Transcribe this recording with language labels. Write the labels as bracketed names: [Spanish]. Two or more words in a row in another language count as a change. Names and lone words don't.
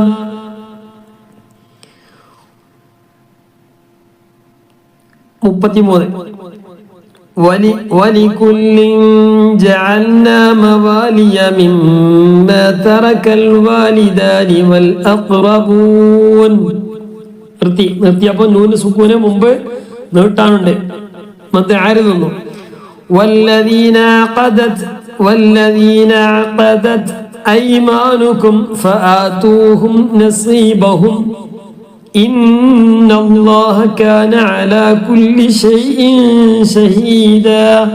[Arabic] ولكل جعلنا موالي مما ترك الوالدان والأقربون. [Malayalam] നിർത്തിയപ്പോൾ നൂന് സുക്കൂന് മുമ്പ് നീട്ടാനുണ്ട്. മറ്റേ ആരുന്നു [Arabic] والذين عقدت أيمانكم فآتوهم نصيبهم إن الله كان على كل شيء شهيدا.